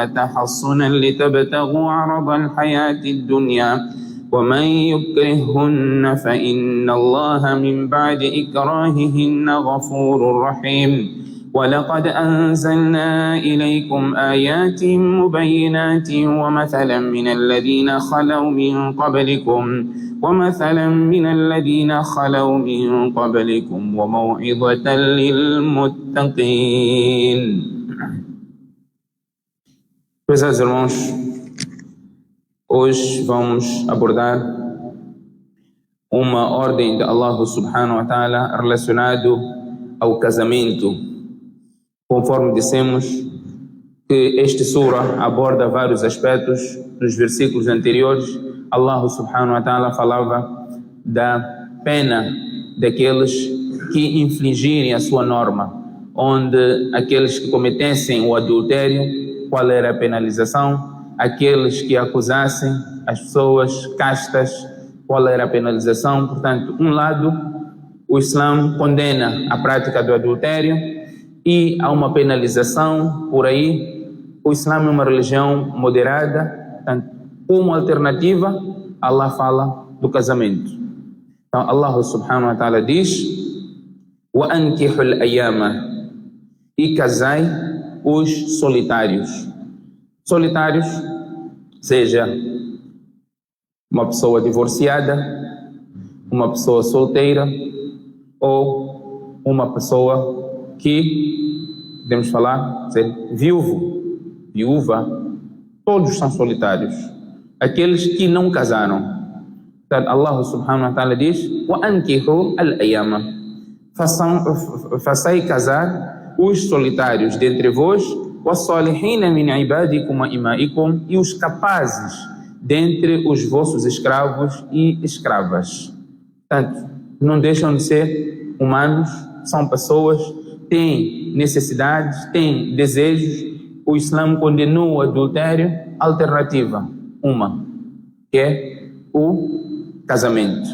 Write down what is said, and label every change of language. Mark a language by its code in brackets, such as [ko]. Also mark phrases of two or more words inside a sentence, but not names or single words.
[ar] تحصنا لتبتغوا عرض الحياة الدنيا ومن يكرههن فإن الله من بعد إكراههن غفور رحيم ولقد أنزلنا إليكم آيات مبينات ومثلا من الذين خلوا من قبلكم وموعظة للمتقين. [pt] Meus irmãos, hoje vamos abordar uma ordem de [ar] الله سبحانه وتعالى [pt] relacionado ao casamento. Conforme dissemos que este surah aborda vários aspectos. Nos versículos anteriores, [ar] الله سبحانه وتعالى [pt] falava da pena daqueles que infringirem a sua norma, onde aqueles que cometessem o adultério, qual era a penalização? Aqueles que acusassem as pessoas castas, qual era a penalização? Portanto, um lado, o Islã condena a prática do adultério e há uma penalização por aí. O Islã é uma religião moderada. Portanto, como alternativa, Allah fala do casamento. Então, [ar] الله سبحانه وتعالى [pt] diz: [ar] وَأَنْكِحُ الْأَيَّامَ, [pt] e casai os solitários. Solitários, seja uma pessoa divorciada, uma pessoa solteira ou uma pessoa que, podemos falar, ser viúva, todos são solitários. Aqueles que não casaram. Portanto, [ar] الله سبحانه وتعالى [pt] diz: [ar] وَأَنْكِحُوا الْأَيَّامَ, [pt] façai casar os solitários dentre vós, [ar] وَالصَّالِحِينَ مِنْ عِبَادِكُمْ وَإِمَائِكُمْ, [pt] e os capazes dentre os vossos escravos e escravas. Portanto, não deixam de ser humanos, são pessoas, têm necessidades, têm desejos. O Islã condenou o adultério. Alternativa, uma, que é o casamento.